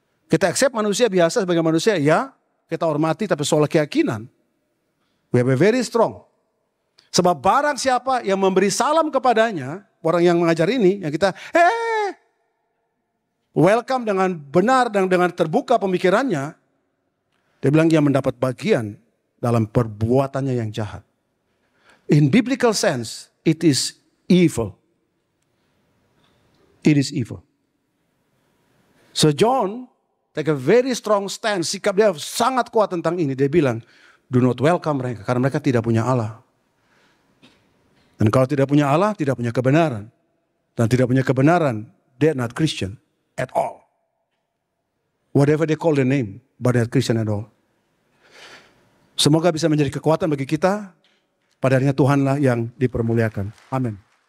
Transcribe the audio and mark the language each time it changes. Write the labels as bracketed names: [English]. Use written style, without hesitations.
[Indonesian] Kita accept manusia biasa sebagai manusia, ya. Kita hormati, tapi soal keyakinan, [English] we have a very strong. [Indonesian] Sebab barang siapa yang memberi salam kepadanya, orang yang mengajar ini, yang kita, welcome dengan benar dan dengan terbuka pemikirannya, dia bilang dia mendapat bagian dalam perbuatannya yang jahat. [English] In biblical sense, it is evil. It is evil. So John take a very strong stand. [Indonesian] Sikap dia sangat kuat tentang ini. Dia bilang, [English] do not welcome [Indonesian] mereka. Karena mereka tidak punya Allah. Dan kalau tidak punya Allah, tidak punya kebenaran. Dan tidak punya kebenaran, [English] they are not Christian at all. Whatever they call the name, but they are Christian at all. [Indonesian] Semoga bisa menjadi kekuatan bagi kita. Padanya Tuhanlah yang dipermuliakan. Amin.